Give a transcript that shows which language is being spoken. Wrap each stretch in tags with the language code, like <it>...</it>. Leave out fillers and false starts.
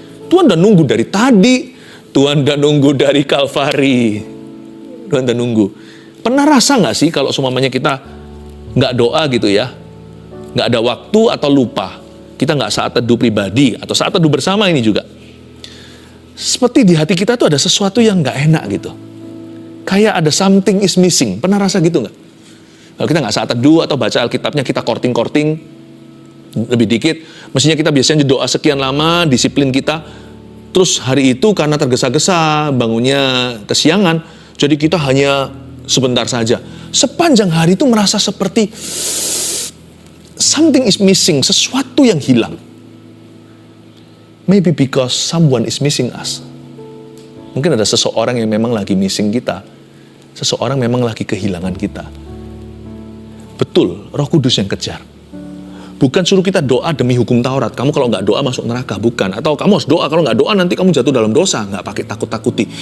<id>Tuhan udah nunggu dari tadi. Tuhan udah nunggu dari Kalvari. Tuhan udah nunggu. Pernah rasa gak sih kalau semuanya kita gak doa gitu ya? Gak ada waktu atau lupa. Kita gak saat teduh pribadi atau saat teduh bersama ini juga. Seperti di hati kita tuh ada sesuatu yang gak enak gitu. Kayak ada</id> <en>something is missing.</en> <id>Pernah rasa gitu nggak? Kalau kita nggak saat teduh atau baca Alkitabnya, kita korting-korting lebih dikit. Mestinya kita biasanya doa sekian lama, disiplin kita. Terus hari itu karena tergesa-gesa, bangunnya kesiangan, jadi kita hanya sebentar saja. Sepanjang hari itu merasa seperti</id> <en>something is missing,</en> <id>sesuatu yang hilang.</id> <en>Maybe because someone is missing us.</en> <id>Mungkin ada seseorang yang memang lagi missing kita. Seseorang memang lagi kehilangan kita. Betul, Roh Kudus yang kejar. Bukan suruh kita doa demi hukum Taurat. Kamu kalau nggak doa masuk neraka, bukan. Atau kamu harus doa, kalau nggak doa nanti kamu jatuh dalam dosa. Nggak pakai takut-takuti.</id>